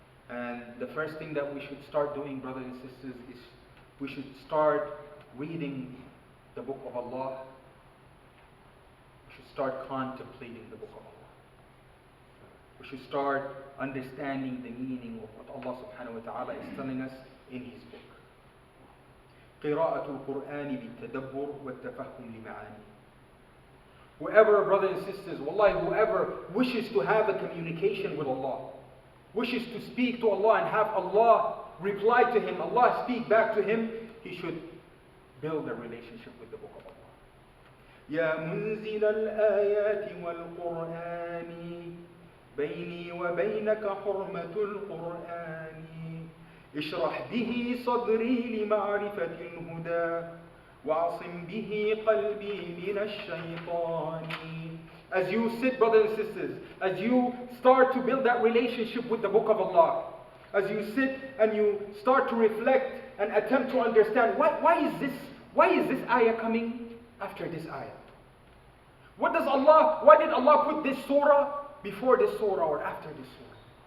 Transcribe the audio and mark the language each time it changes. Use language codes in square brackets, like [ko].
[en] And the first thing that we should start doing, brothers and sisters, is we should start reading the Book of Allah. We should start contemplating the Book of Allah. We should start understanding the meaning of what Allah subhanahu wa ta'ala is telling us in His book. [ar] قراءة القرآن بالتدبر والتفهم لمعاني. [en] Whoever, brothers and sisters, wallahi, whoever wishes to have a communication with Allah, wishes to speak to Allah and have Allah reply to him, Allah speak back to him, he should build a relationship with the Book of Allah. [ar] يا منزل الآيات والقرآن بيني وبينك حرمة القرآن اشرح به صدري لمعرفة الهدى وعصم به قلبي من الشيطان. [en] As you sit, brothers and sisters, as you start to build that relationship with the Book of Allah, as you sit and you start to reflect and attempt to understand why is this ayah coming after this ayah? Why did Allah put this surah before this surah or after this surah?